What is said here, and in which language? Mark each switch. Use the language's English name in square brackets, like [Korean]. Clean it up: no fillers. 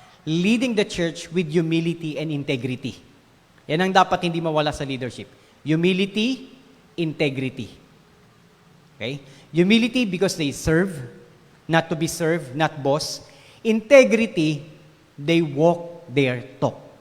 [English] leading the church with humility and integrity. [Filipino] Yan ang dapat hindi mawala sa leadership. [English] Humility, integrity. Okay? Humility because they serve, not to be served, not boss. Integrity, they walk their talk.